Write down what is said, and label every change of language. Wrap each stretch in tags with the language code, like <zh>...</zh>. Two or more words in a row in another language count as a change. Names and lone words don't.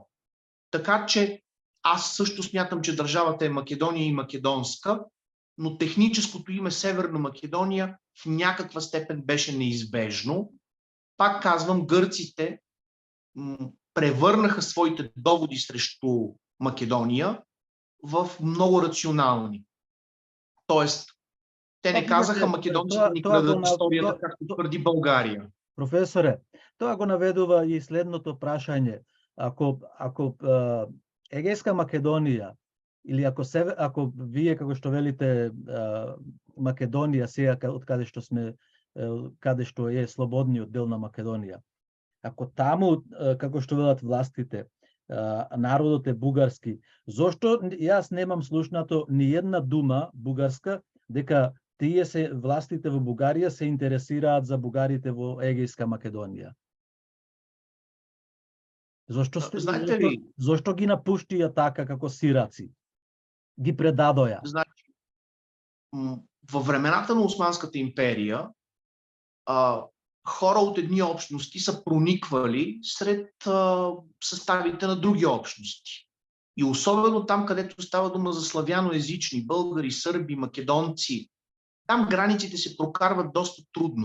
<bg>Така че аз също смятам, че държавата е Македония и македонска, но техническото име Северна Македония в някаква степен беше неизбежно. Пак казвам, гърците превърнаха своите доводи срещу Македония в много рационални. Тоест, те не казаха македонците ни крадат историята, както твърди България.</bg> <mk>Професоре, тоа го наведува и следното прашање. Ако Егејска Македонија или ако вие како што велите Македонија сега од каде што е слободниот дел на Македонија, ако таму како што велат властите народот е бугарски, зошто јас немам слушнато ни една дума бугарска дека тие властите во Бугарија се интересираат за бугарите во Егејска Македонија? Зошто ги напуштија така како сираци? Ги предадоја?</mk> <bg>Значи, във времената на Османската империя хора от едни общности са прониквали сред съставите на други общности. И особено там, където става дума за славяноезични, българи, сърби, македонци, там границите се прокарват доста трудно.</bg>